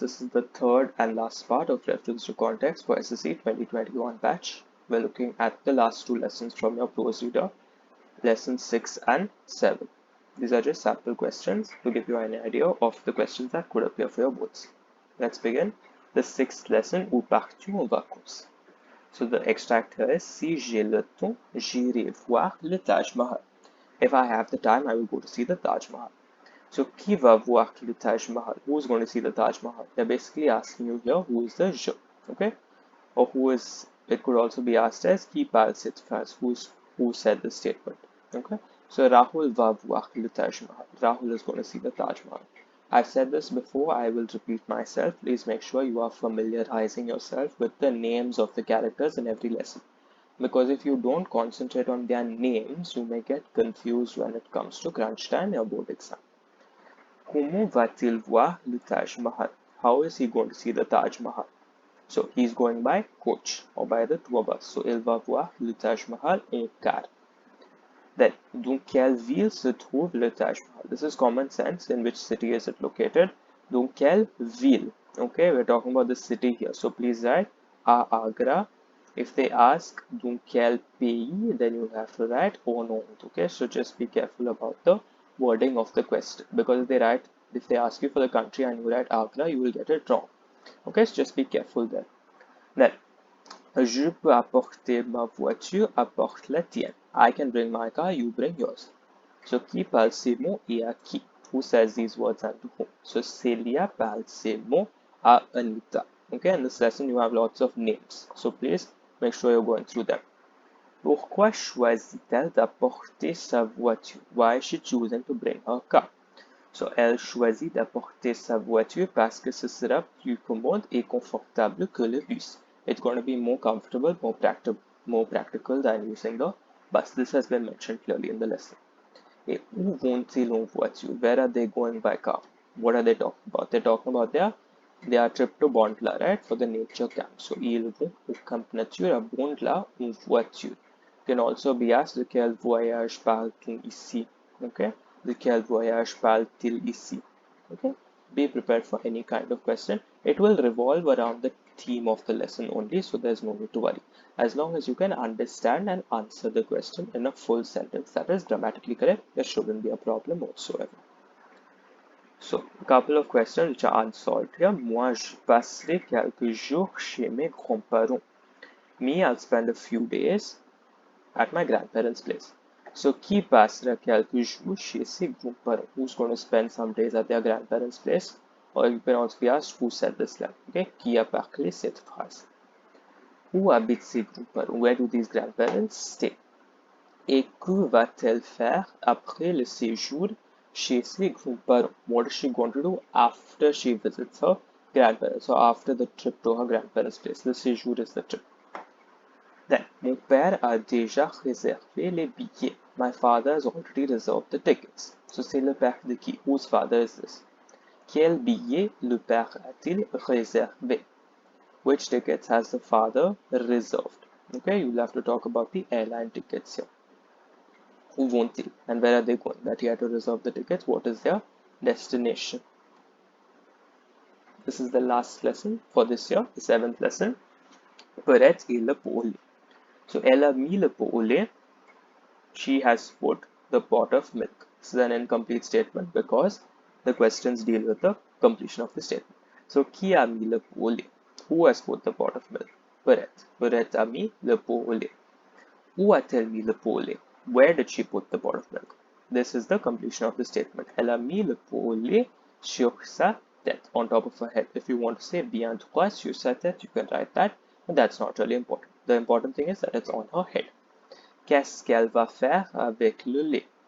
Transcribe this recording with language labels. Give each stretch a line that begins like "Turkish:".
English: This is the third and last part of Reference to Context for SSC 2021 batch. We're looking at the last two lessons from your Prose reader, lessons 6 and 7. These are just sample questions to give you an idea of the questions that could appear for your boards. Let's begin. The sixth lesson,
French: Où pars-tu en vacances?
English: So the extract here is,
French: Si j'ai le temps, j'irai voir le Taj Mahal.
English: If I have the time, I will go to see the Taj Mahal.
French: So, qui va voir le Taj Mahal?
English: Who's going to see the Taj Mahal? They're basically asking you here who is the je, okay? Or who is, it could also be asked as
French: qui parle cette phrase,
English: who said the statement, okay?
French: So, Rahul va voir le Taj Mahal.
English: Rahul is going to see the Taj Mahal. I've said this before, I will repeat myself. Please make sure you are familiarizing yourself with the names of the characters in every lesson. Because if you don't concentrate on their names, you may get confused when it comes to crunch time or board exam.
French: Comment va-t-il voir le Taj Mahal?
English: How is he going to see the Taj Mahal? So he's going by coach or by the tour bus.
French: So il va voir le Taj Mahal en car. Then, dans quelle ville se trouve le Taj Mahal?
English: This is common sense. In which city is it located?
French: Dans quelle ville?
English: Okay, we're talking about the city here. So please write à Agra. If they ask
French: dans quel pays,
English: then you have to write au nom. Okay, so just be careful about the wording of the question, because if they ask you for the country and you write Agra, you will get it wrong. Okay, so just be careful there.
French: Then, je peux apporter ma voiture, apporte la tienne.
English: I can bring my car, you bring yours.
French: So, qui parle ces mots et à qui?
English: Who says these words and to whom?
French: So, Celia parle ces mots à Anita.
English: Okay, in this lesson you have lots of names. So, please make sure you're going through them.
French: Pourquoi choisit-elle d'apporter sa voiture?
English: Why is she choosing to bring her car?
French: So, elle choisit d'apporter sa voiture parce que ce sera plus commode et confortable que le bus.
English: It's going to be more comfortable, more practical than using the bus. This has been mentioned clearly in the lesson.
French: Et où vont-ils en voiture?
English: Where are they going by car? What are they talking about? They're talking about their trip to Bondla, right? For the nature camp.
French: So, ils vont au camp nature à Bondla en voiture.
English: Can also be asked
French: de quel voyage parle-t-on ici? Okay, de quel voyage parle-t-il ici?
English: Okay, be prepared for any kind of question. It will revolve around the theme of the lesson only, so there's no need to worry. As long as you can understand and answer the question in a full sentence that is grammatically correct, there shouldn't be a problem whatsoever. So, a couple of questions which are unsolved here.
French: Moi, je passerai quelques jours chez mes grands-parents.
English: Me, I'll spend a few days at my grandparents' place.
French: So, qui passera quelques jours chez ses grands-parents?
English: Who's going to spend some days at their grandparents' place? Or you can also be asked who said this line.
French: Okay, qui a parlé cette phrase? Où habitent ses grands-parents?
English: Where do these grandparents stay?
French: Et que va-t-elle faire après le séjour chez ses grands-parents?
English: What is she going to do after she visits her grandparents? So, after the trip to her grandparents' place. The séjour is the trip.
French: Then, mon père a déjà réservé les billets.
English: My father has already reserved the tickets. So, c'est le père de qui? Whose father is this?
French: Quel billet le père a-t-il réservé?
English: Which tickets has the father reserved? Okay, you'll have to talk about the airline tickets here.
French: Où vont-ils?
English: And where are they going? That he had to reserve the tickets. What is their destination? This is the last lesson for this year, the 7th lesson.
French: Peut-être et le pot au lait. So, elle a mis le pot au lait.
English: She has put the pot of milk. This is an incomplete statement because the questions deal with the completion of the statement.
French: So, qui a mis le pot au lait?
English: Who has put the pot of milk?
French: Perrette. Perrette a mis le pot au lait. Où a-t-elle mis le pot au lait?
English: Where did she put the pot of milk? This is the completion of the statement.
French: Elle a mis le pot au lait sur sa tête,
English: on top of her head. If you want to say
French: bien droit sur sa tête,
English: you can write that, but that's not really important. The important thing is that it's on her head.
French: Qu'est-ce qu'elle va faire avec le lait?